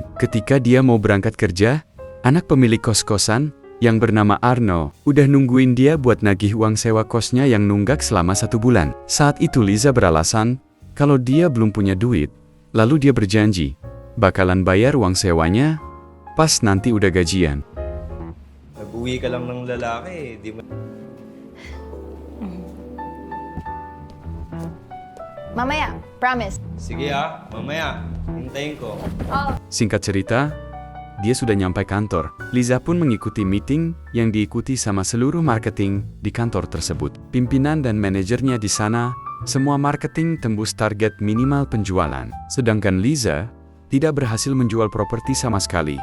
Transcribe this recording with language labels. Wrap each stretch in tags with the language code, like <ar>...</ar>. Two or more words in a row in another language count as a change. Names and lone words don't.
<id>Ketika dia mau berangkat kerja, anak pemilik kos-kosan yang bernama Arno udah nungguin dia buat nagih uang sewa kosnya yang nunggak selama 1 bulan. Saat itu Liza beralasan kalau dia belum punya duit, lalu dia berjanji bakalan bayar uang sewanya pas nanti udah gajian.</id> <tl>Nag-uwi ka lang ng lalaki, di mo... Mamaya, promise. Sige mamaya, hintayin ko.</tl> <id>Singkat cerita, dia sudah nyampe kantor. Liza pun mengikuti meeting yang diikuti sama seluruh marketing di kantor tersebut. Pimpinan dan manajernya di sana, semua marketing tembus target minimal penjualan. Sedangkan Liza tidak berhasil menjual properti sama sekali.</id>